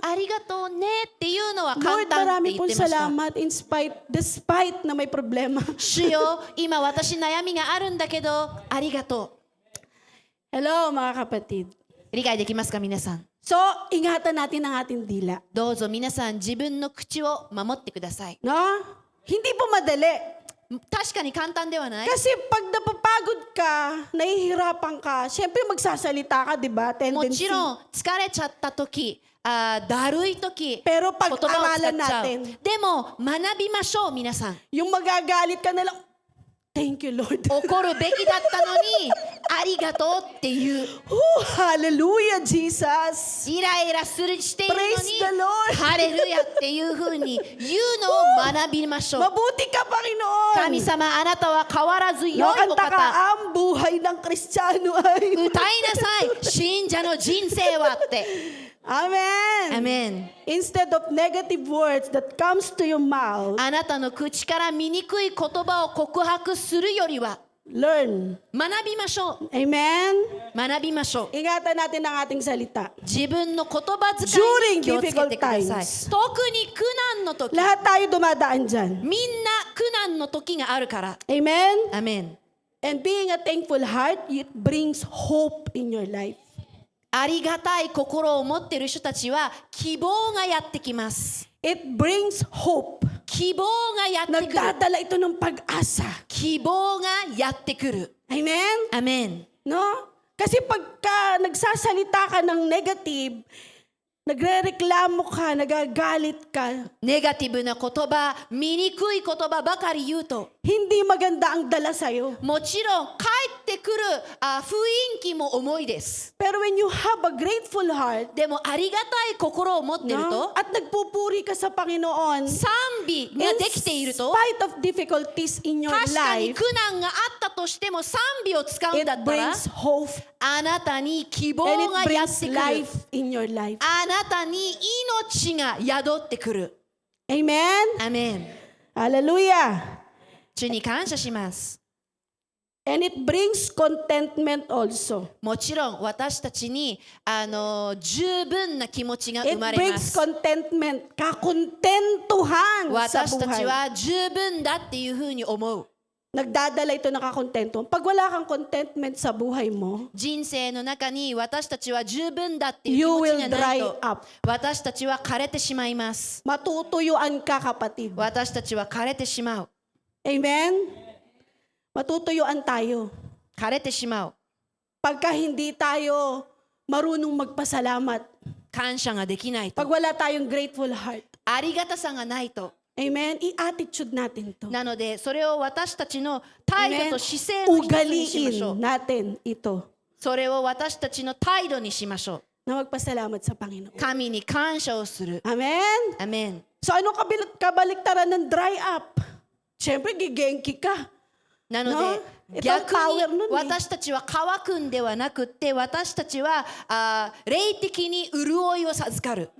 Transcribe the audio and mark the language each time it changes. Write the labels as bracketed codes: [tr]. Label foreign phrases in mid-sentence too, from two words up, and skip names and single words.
[ja] ありがとうねっていうのは簡 [en] Lord, [ja] 単って [tl] marami [ja] 言っ [tl] pong [ja] てました。 [tl] salamat despite na may problema. [ja] 主よ、今私悩みがあるんだけど、ありがと [tl] Hello mga kapatid. [ja] う。理解できますか皆さん。 [tl] So, ingatan natin ang ating dila. [ja] どうぞ皆さん自分の口を守ってください。 [tl] No? Hindi po madali. [ja] 確かに簡単ではない。 [tl] Kasi pag napapagod ka, nahihirapan ka, syempre magsasalita ka, di ba? [ja] も [en] Tendency. [ja] ちろん疲れちゃった時、だるい時、 [tl] Pero [ja] 言葉を使 [tl] pag-aralan [ja] っちゃう。 [tl] natin, [ja] でも学びましょう皆さん。 [tl] yung magagalit ka na lang, [en] thank you Lord. [ja] 怒るべきだったのにありがとうっていう。 [en] Hallelujah, Jesus. [ja] イライラしているの [en] Praise the [ja] に [en] Lord. [ja] ハレルヤっていうふうに言うのを学びましょう。 [tl] Mabuti ka, Panginoon. [ja] 神様あなたは変わらず良いお [tl] Nakanta [ja] 方。 [tl] ka, ang buhay ng Kristiyano ay. [ja] 歌いなさい信者の人生はって。 [en] Amen. [ja] アメン。 [en] Instead of negative words that comes to your mouth, [ja] あなたの口から醜い言葉を告白するよりは [en] learn. [ja] 学びましょう。 [en] Amen. [ja] 学びましょう。 [tl] Ingatan natin ang ating salita. [ja] 自分の言葉遣いに気をつけてくだ [en] During [ja] さい。 [en] difficult times. [ja] 特に苦難の時、 [tl] Lahat tayo dumadaan dyan. [ja] みんな苦難の時があるから。 [en] Amen. [ja] アメン。 [en] And being a thankful heart, it brings hope in your life. [ja] ありがたい心を持っている人たちは希望がやってきます。 [en] It brings hope. [ja] 希望がやってくる。 [tl] Nagdadala ito ng pag-asa. [ja] 希望がやってくる。 [en] Amen? [ja] アメン。 [tl] No? Kasi pagka nagsasalita ka ng negative, nagrereklamo ka, nagagalit ka, [ja] ネガティブな言葉、醜い言葉ばかり言うと、 [tl] hindi maganda ang dala sa'yo. [ja] もちろん帰ってくる雰囲気も重いです。 [en] Pero when you have a grateful heart, [ja] でもありがたい心を持ってる [tl] no? [ja] と、 [tl] At nagpupuri ka sa Panginoon, [ja] 賛美ができている [en] in [ja] と、 [en] spite of difficulties in your [ja] 確かに [en] life, [ja] 苦難があったとしても賛美を使うんだ [en] it [ja] ったら、 [en] brings hope [ja] あなたに希望 [en] and [ja] が [en] it [ja] やっ [en] brings [ja] てくる。 [en] life in your life. [ja] あなたに命が宿ってくる。 [en] Amen? [ja] アメン。 [en] Hallelujah! [ja] 主に感謝します。 [en] And it brings contentment also. [ja] もちろん私たちに十分な気持ちが生 [en] It [ja] まれま [en] brings [ja] す。 [tl] contentment, kakontentuhan sa [ja] 私たち [tl] buhay. [ja] は十分だっていうふうに思う。 [tl] Nagdadala ito ng kakontento. Pag wala kang contentment sa buhay mo, [ja] 人生の中に私たちは十分だっていう気 [en] you [ja] 持ち [en] will [ja] がない [en] dry [ja] と [en] up. [ja] 私たちは枯れてしまいます。 [tl] Matutuyuan ka, kapatid. [ja] 私たちは枯れてしまう。 [tl] Amen? Matutuyuan tayo. [ja] 枯れてしまう。 [tl] Pagka hindi tayo marunong magpasalamat. [ja] 感謝ができないと。 [tl] Pag wala tayong [en] grateful heart. [ja] ありがたさがないと。 [tl] Amen? I-attitude natin to. [ja] なのでそれを私たちの態 [en] Amen? [ja] 度と姿勢の一つにしましょ [tl] Ugaliin [ja] う。 [tl] natin ito [ja] それを私たちの態度にしましょう。 [tl] na magpasalamat sa Panginoon. [ja] 神に感謝をする。 [en] Amen? [ja] アメン。 [tl] So ano kabaliktaran ng [en] dry up? [tl] Siyempre, gigenki ka. [ja] なので、 [tl] No? [ja] 逆 [tl] Ito ang power [ja] に [tl] nun eh. [ja] 私たちは乾くんではなくって私たちは霊的に潤いを授かる。